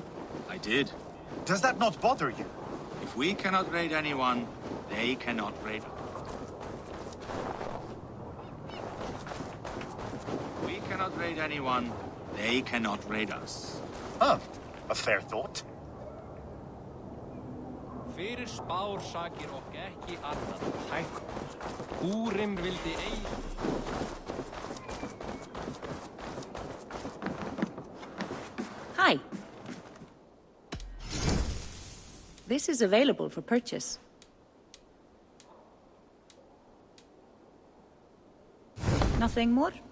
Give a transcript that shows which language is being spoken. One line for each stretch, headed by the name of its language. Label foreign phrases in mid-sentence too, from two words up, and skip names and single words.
English: I did. Does that not bother you? If we cannot raid anyone, they cannot raid us. We cannot raid anyone, they cannot raid us. Huh. A fair thought.
Icelandic: Fyrir spár sakir og ekki annað hægt. Húrim vildi ei.
English: Hi. This is available for purchase. Nothing more?